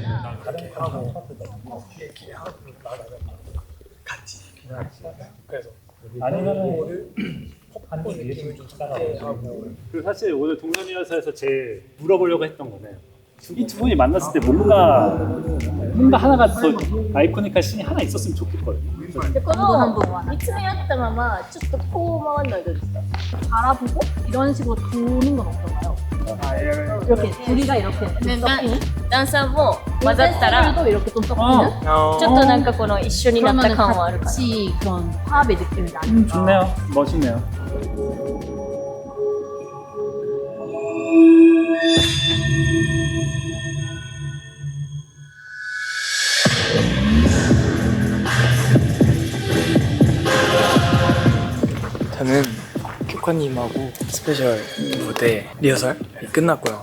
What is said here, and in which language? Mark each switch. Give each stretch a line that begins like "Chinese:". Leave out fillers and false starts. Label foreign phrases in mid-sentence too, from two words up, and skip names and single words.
Korean: 이렇게 하고 이렇게 하고 같이 그래서 아니면은 폭탄이 느낌을 좀 하고 그리고 사실 오늘 동선이어서 제일 물어보려고 했던 거는 이 두 분이 만났을 때 뭔가 하나가 더 아이코닉한 씬이 하나 있었으면 좋겠거든요.
Japanese: でこの半分は見つめ合ったままちょっとこう回るのはどうですか?
Korean: 바라보고 이런 식으로 도는 건 어떤가요? 이렇게 둘이가 이렇게 섞이는? 댄서도 맞았다라 댄서들도 이렇게 좀 섞이는?
Japanese: ちょっとなんかこの一緒になった感はあるかな.
Korean: 같이 그런 화합의 느낌이 나는. 좋네요. 멋있네요. 저는 쿄카님하고 스페셜 무대 리허설이 끝났고요.